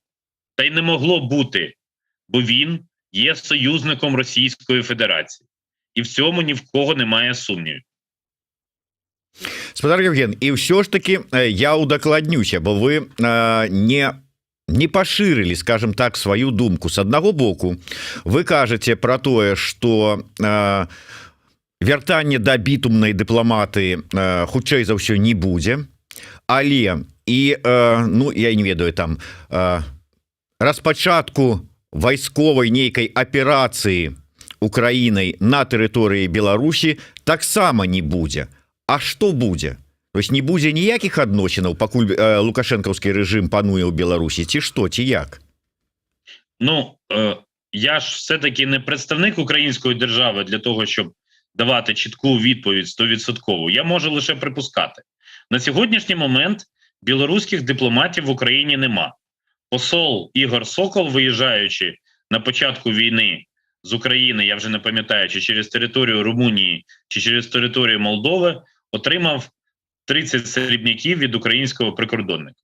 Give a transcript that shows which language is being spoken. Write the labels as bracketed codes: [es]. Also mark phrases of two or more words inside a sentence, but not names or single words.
[uk] Та й не могло бути, бо він є союзником Російської Федерації. І в цьому ні в кого немає сумнівів. Спадар Євген, і все ж таки я удакладнюся, бо ви не поширили, скажем так, свою думку. [be] С одного боку, вы кажете про тое, что вяртанне да бітумнай дыпламатыі хутчэй за ўсё не будзе, але і ну я не ведаю там распачатку вайсковай нейкай аперацыі Украінай на тэрыторыі Беларусі таксама не будзе. А што будзе? [ru] То есть [be] не будзе ніякіх адносінаў, пакуль лукашэнкаўскі рэжым пануе ў Беларусі, ці што, ці як? [uk] Ну, я ж все-таки не представник української держави для того, щоб давати чітку відповідь 100%. Я можу лише припускати. На сьогоднішній момент білоруських дипломатів в Україні нема. Посол Ігор Сокол, виїжджаючи на початку війни з України, я вже не пам'ятаю, чи через територію Румунії, чи через територію Молдови, отримав 30 срібняків від українського прикордонника.